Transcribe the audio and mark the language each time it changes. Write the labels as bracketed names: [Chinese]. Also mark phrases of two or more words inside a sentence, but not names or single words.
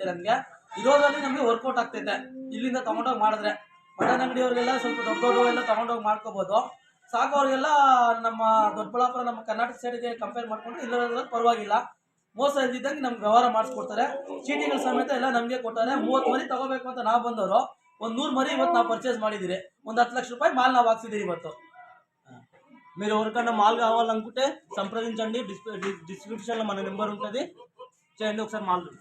[Kannada] ನಮಗೆ ಇರೋದ್ರಲ್ಲಿ ನಮಗೆ ವರ್ಕೌಟ್ ಆಗ್ತೈತೆ. ಇಲ್ಲಿಂದ ತೊಗೊಂಡೋಗಿ ಮಾಡಿದ್ರೆ ಮಟನ್ ಅಂಗಡಿಯವ್ರಿಗೆಲ್ಲ ಸ್ವಲ್ಪ ದೊಡ್ಡವೆಲ್ಲ ತೊಗೊಂಡೋಗಿ ಮಾಡ್ಕೋಬೋದು. ಸಾಕೋರಿಗೆಲ್ಲ ನಮ್ಮ ದೊಡ್ಡಬಳ್ಳಾಪುರ ನಮ್ಮ ಕರ್ನಾಟಕ ಸೈಡ್ಗೆ ಕಂಪೇರ್ ಮಾಡಿಕೊಂಡು ಇಲ್ಲದ್ರೆ ಪರವಾಗಿಲ್ಲ. ಮೋಸ ಇದ್ದಿದ್ದಂಗೆ ನಮ್ಗೆ ವ್ಯವಹಾರ ಮಾಡಿಸ್ಕೊಡ್ತಾರೆ. ಚೀಟಿಗಳ ಸಮೇತ ಎಲ್ಲ ನಮಗೆ ಕೊಟ್ಟಾರೆ. 30 ಮರಿ ತಗೋಬೇಕು ಅಂತ ನಾವು ಬಂದವರು ಒಂದು 100 ಮರಿ ಇವತ್ತು ನಾವು పర్చేస్ ಮಾಡಿದಿರಿ. ಒಂದು 10 [Telugu] లక్ష రూపాయలు మాల్ [Kannada] ನಾವು ಹಾಕ್ಸಿದ್ದೀವಿ ಇವತ್ತು. [Telugu] మీరు ఎవరికన్నా మాల్ కావాలనుకుంటే సంప్రదించండి. డిస్క్రిప్షన్లో మన నెంబర్ ఉంటుంది, చేయండి ఒకసారి మాల్.